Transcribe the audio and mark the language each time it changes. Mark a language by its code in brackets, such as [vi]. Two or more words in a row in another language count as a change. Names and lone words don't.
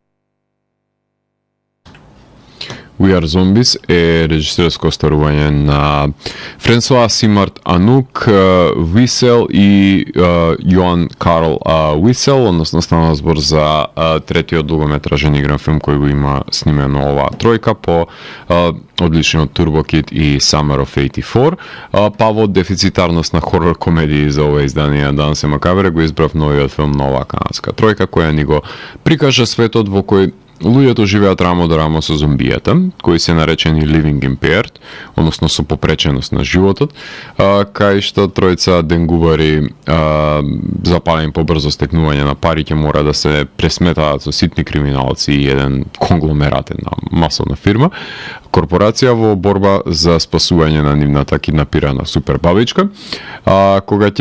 [mk] We Are Zombies е режисерско остварување на Франсуа Симарт Анук Висел и Јоан Карл Висел, односно стана збор за третиот долгометражен игран филм кој го има снимено оваа тројка по одличниот Turbo Kid и Summer of 84, па во дефицитарност на хорор комедии за ова издание на Дансе Макабре го избрав новиот филм на оваа канадска тројка која ни го прикажа светот во кој луѓето живеат рамо до рамо со зомбијата, кои се наречени living [en] impaired, [mk] односно со попреченост на животот, кај што тројца денгувари запалени по брзо стекнување на пари ќе мора да се пресметаат со ситни криминалци и еден конгломерат, една масовна фирма, корпорација во борба за спасување на нивната киднапирана супер бабичка, кога ќе